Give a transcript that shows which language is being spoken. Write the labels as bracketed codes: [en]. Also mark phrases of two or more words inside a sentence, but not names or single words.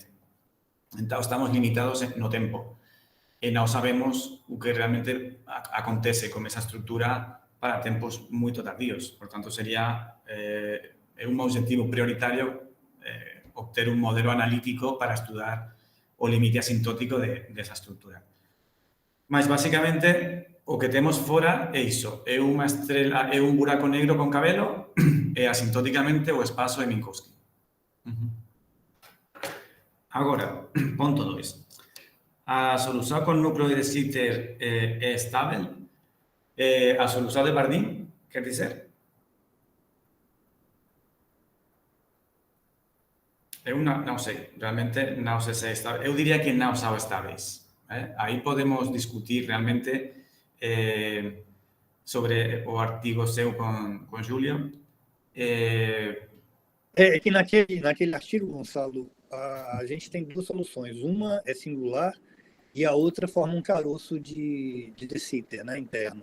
[pt] Então, estamos limitados no tempo e não sabemos o que realmente acontece com essa estrutura para tempos muito tardios. Portanto, seria um objetivo prioritário obter um modelo analítico para estudar o limite asintótico dessa estrutura. Mas, basicamente, [gl] o que temos fora é iso. É unha estrela, é un buraco negro con cabelo e asintóticamente o espazo de Minkowski. [pt] Agora, ponto 2. [gl] A solución con núcleo de Sitter é estável? A solución de Bardeen, quer dizer? Eu non sei, realmente non sei se é estável. Eu diría que non son estáveis. Aí podemos discutir realmente sobre o artigo seu con Julio. [pt] É que naquele artigo, Gonçalo, a gente tem 2 soluções. Uma é singular e a outra forma um caroço de De Sitter, né, interno.